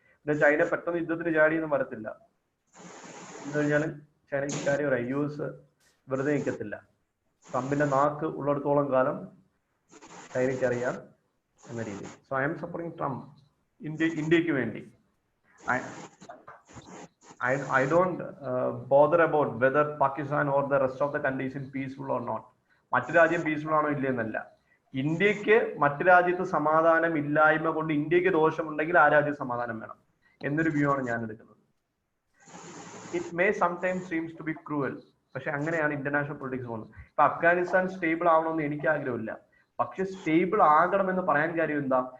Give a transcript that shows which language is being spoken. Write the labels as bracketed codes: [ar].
[ml] പിന്നെ ചൈന പെട്ടെന്ന് യുദ്ധത്തിന് ചാടിയൊന്നും വരത്തില്ല. എന്ന് കഴിഞ്ഞാൽ ചൈന ഇക്കാര്യം പറയാം, യു എസ് വെറുതെ നിൽക്കത്തില്ല. ട്രംപിന്റെ നാക്ക് ഉള്ളിടത്തോളം കാലം ചൈനയ്ക്ക് അറിയാം എന്ന രീതി. [en] so I am supporting Trump [ml] ഇന്ത്യക്ക് വേണ്ടി. [en] I don't bother about whether Pakistan or the rest of the countries is peaceful or not. [ml] മറ്റു രാജ്യം പീസ്ഫുൾ ആണോ ഇല്ലെന്നല്ല. ഇന്ത്യക്ക് മറ്റു രാജ്യത്ത് സമാധാനം ഇല്ലായ്മ കൊണ്ട് ഇന്ത്യക്ക് ദോഷമുണ്ടെങ്കിൽ ആ രാജ്യം സമാധാനം വേണം എന്നൊരു വ്യൂ ആണ് ഞാൻ എടുക്കുന്നത്. [en] It may sometimes seems to be cruel. [ml] പക്ഷെ അങ്ങനെയാണ് ഇന്റർനാഷണൽ പൊളിറ്റിക്സ് പോകുന്നത്. ഇപ്പൊ അഫ്ഗാനിസ്ഥാൻ സ്റ്റേബിൾ ആവണമെന്ന് എനിക്ക് ആഗ്രഹമില്ല. പക്ഷെ സ്റ്റേബിൾ ആകണമെന്ന് പറയാൻ കാര്യം എന്താ?